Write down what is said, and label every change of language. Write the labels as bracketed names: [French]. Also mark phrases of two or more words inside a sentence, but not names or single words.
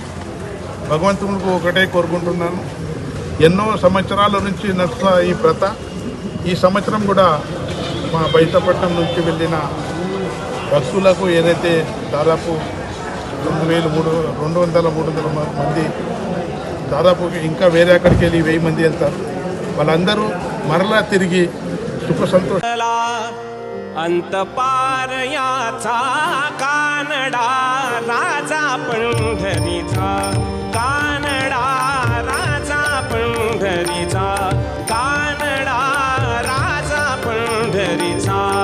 [Telugu] భగవంతునికి ఒకటే కోరుకుంటున్నాను, ఎన్నో సంవత్సరాల నుంచి నడుస్తున్న ఈ ప్రథ ఈ సంవత్సరం కూడా మా బైతపట్నం నుంచి వెళ్ళిన భక్తులకు ఏదైతే దాదాపు 200-300 మంది, దాదాపు ఇంకా వేరే అక్కడికి వెళ్ళి 1000 మంది వెళ్తారు. వాళ్ళందరూ మరలా తిరిగి సుఖ సంతోష [Marathi] अंतपार याचा कानडा राजा पंढरीचा, कानडा राजा पंढरीचा, कानडा राजा पंढरीचा.